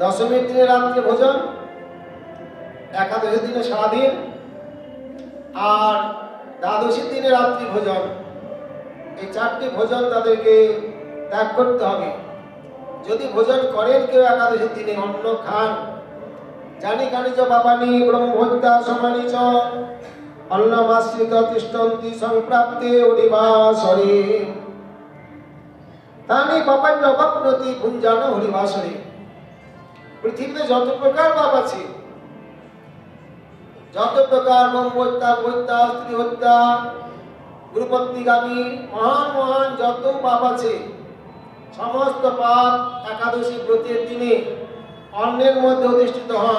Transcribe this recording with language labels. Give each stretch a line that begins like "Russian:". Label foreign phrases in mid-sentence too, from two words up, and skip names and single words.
Bangla: দশমীর দিনে রাত্রে ভোজন, একাদশীর দিনে সারাদিন, আর দ্বাদশীর দিনে রাত্রি ভোজন। এই চারটি ভোজন তাদেরকে ত্যাগ করতে হবে। যদি ভোজন করেন কেউ একাদশীর দিনে, অন্ন খান,
Sanskrit: জানি কানি চ বাবানি ব্রহ্মহত্যা সমানি চ অন্নমাশ্রিত তিষ্ঠন্তি সংপ্রাপ্তে হরিবাসরে তানি পাপান্য বাপ্নতি ভুঞ্জান হরিবাসরে।
Bangla: পৃথিবীতে যত প্রকার পাপ আছে, যত প্রকার ব্রহ্মহত্যা, হত্যা, স্ত্রী হত্যা, গুরুপত্নীগামী, মহান মহান যত পাপ আছে, সমস্ত পাপ একাদশী ব্রতের দিনে অন্নের মধ্যে অধিষ্ঠিত হন।